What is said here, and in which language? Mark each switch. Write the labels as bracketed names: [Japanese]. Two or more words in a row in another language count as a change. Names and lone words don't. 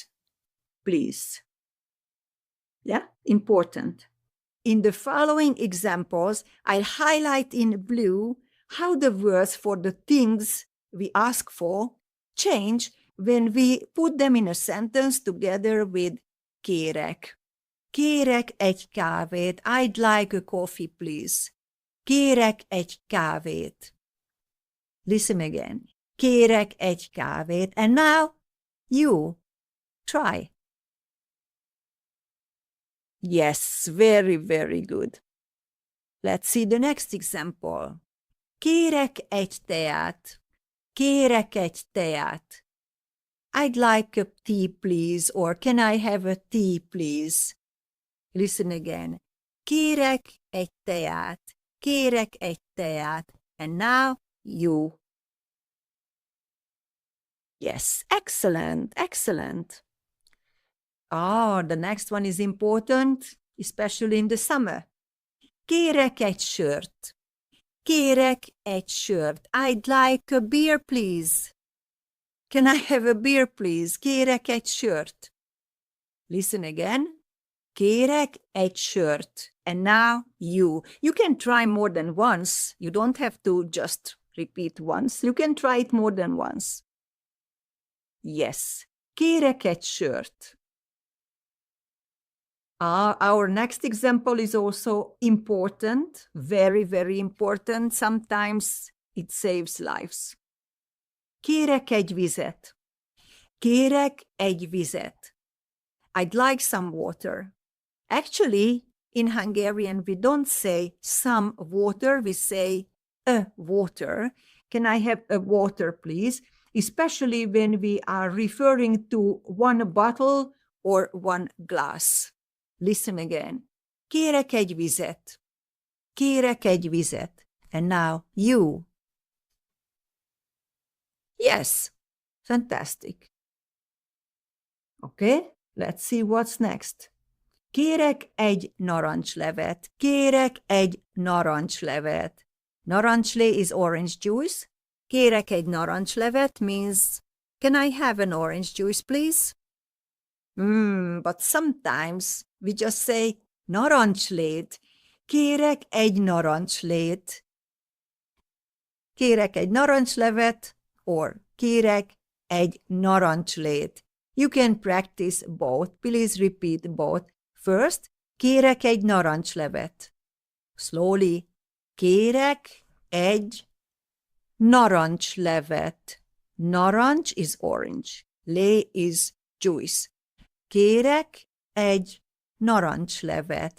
[English] Please. Yeah, important. In the following examples, I'll highlight in blue how the words for the things we ask for change when we put them in a sentence together with kérek. [Hungarian] Kérek egy kávét. [English] I'd like a coffee, please. [Hungarian] Kérek egy kávét. [English] Listen again. [Hungarian] Kérek egy kávét. [English] And now, you. Try. Yes, very, very good. Let's see the next example. [Hungarian] Kérek egy teát. Kérek egy teát. [English] I'd like a tea, please, or can I have a tea, please? Listen again. [Hungarian] Kérek egy teát. Kérek egy teát. [English] And now, you. Yes, excellent, excellent. The next one is important, especially in the summer. [Hungarian] Kérek egy sört. Kérek egy sört. [English] I'd like a beer, please. Can I have a beer, please? [Hungarian] Kérek egy sört. [English] Listen again. [Hungarian] Kérek egy sört. [English] And now you. You can try more than once. You don't have to just repeat once. You can try it more than once. Yes. [Hungarian] Kérek egy sört. [English] Our next example is also important. Very, very important. Sometimes it saves lives. [Hungarian] Kérek egy vizet. Kérek egy vizet. [English] I'd like some water. Actually, in Hungarian, we don't say some water, we say a water. Can I have a water, please? Especially when we are referring to one bottle or one glass. Listen again. [Hungarian] Kérek egy vizet. Kérek egy vizet. [English] And now, you. Yes, fantastic. Okay, let's see what's next. [Hungarian] Kérek egy narancslevet. Kérek egy narancslevet. [English] Narancslé is orange juice. [Hungarian] Kérek egy narancslevet [English] means, can I have an orange juice, please? But sometimes we just say narancslét. [Hungarian] Kérek egy narancslét. Kérek egy narancslevet, or kérek egy narancslét. [English] You can practice both. Please repeat both. First, [Hungarian] kérek egy narancslevet. Slowly. Kérek egy narancslevet. [English] Narancs is orange. Lé is juice. [Hungarian] Kérek egy narancslevet.